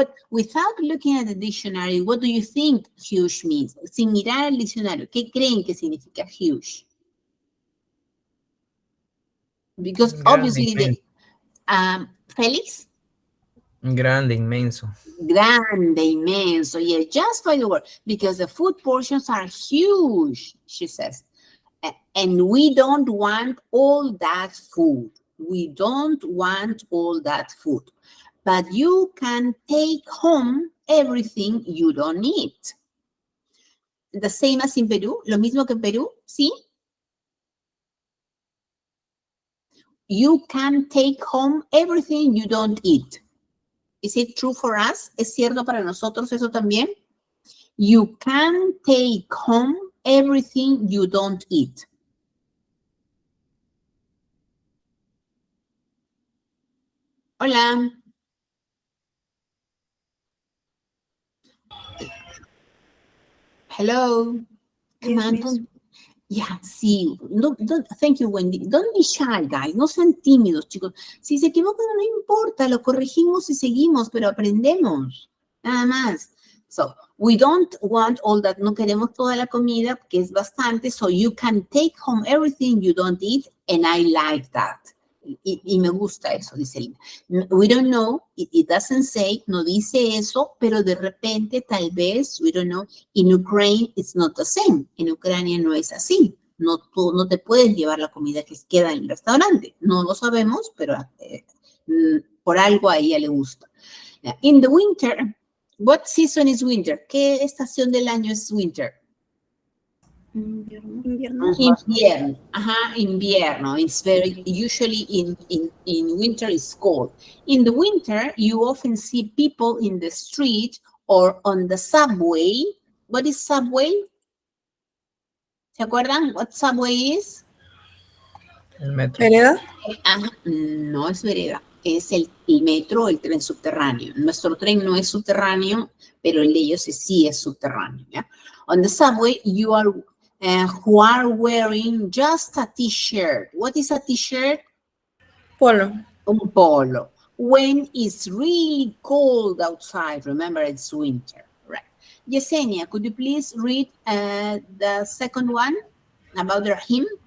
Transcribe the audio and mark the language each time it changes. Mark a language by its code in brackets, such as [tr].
[en] Without looking at the dictionary, what do you think huge means? [es] Sin mirar el diccionario, ¿qué creen que significa huge? [en] Because [es] Grande, [en] obviously, Félix? [es] Grande, inmenso. Grande, inmenso. [en] Yeah, just by the word. Because the food portions are huge, she says. And we don't want all that food. We don't want all that food. But you can take home everything you don't need. The same as in Peru, [es] lo mismo que en Perú, ¿sí? [en] You can take home everything you don't eat. Is it true for us? [es] ¿Es cierto para nosotros eso también? [en] You can take home everything you don't eat. [es] Hola. [en] Hello. Come Yes, on, miss. Yeah, [es] sí. [en] Thank you, Wendy. Don't be shy, guys. [es] No sean tímidos, chicos. Si se equivocan, no importa. Lo corregimos y seguimos, pero aprendemos. Nada más. [en] So, we don't want all that. [es] No queremos toda la comida, que es bastante. [en] So, you can take home everything you don't eat, and I like that. [es] Y me gusta eso, dice Lina. [en] We don't know, it doesn't say, [es] no dice eso, pero de repente, tal vez, [en] we don't know, in Ukraine it's not the same. [es] En Ucrania no es así. No, tú no te puedes llevar la comida que queda en el restaurante. No lo sabemos, pero por algo a ella le gusta. [en] In the winter, what season is winter? [es] ¿Qué estación del año es winter? Invierno. Invierno. Ajá, invierno. [en] It's very, usually in winter it's cold. In the winter, you often see people in the street or on the subway. What is subway? [es] ¿Se acuerdan [en] what subway is? [es] El metro. ¿Vereda? Ajá, no es vereda, es el metro, el tren subterráneo. Nuestro tren no es subterráneo, pero el de ellos sí es subterráneo. ¿Ya? [en] On the subway, you are who are wearing just a t-shirt. What is a t-shirt? [es] Polo. Un polo. [en] When it's really cold outside, remember it's winter, right? Yesenia, could you please read the second one about Rahim?